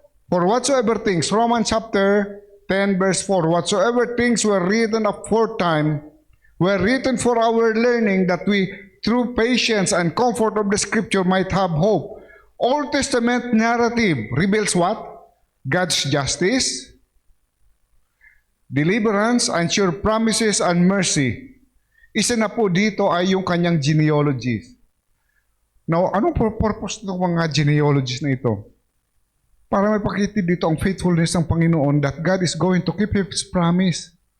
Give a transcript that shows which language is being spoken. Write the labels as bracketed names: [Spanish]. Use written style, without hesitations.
[English] For whatsoever things, Romans chapter 10 verse 4, whatsoever things were written aforetime were written for our learning, that we through patience and comfort of the Scripture might have hope. Old Testament narrative reveals what? God's justice, deliverance, and sure promises and mercy. [Filipino] Isa na po dito ay yung kanyang genealogies. Now, anong purpose ng mga genealogies na ito? Para may pakita dito ang faithfulness ng Panginoon [English] that God is going to keep His promise.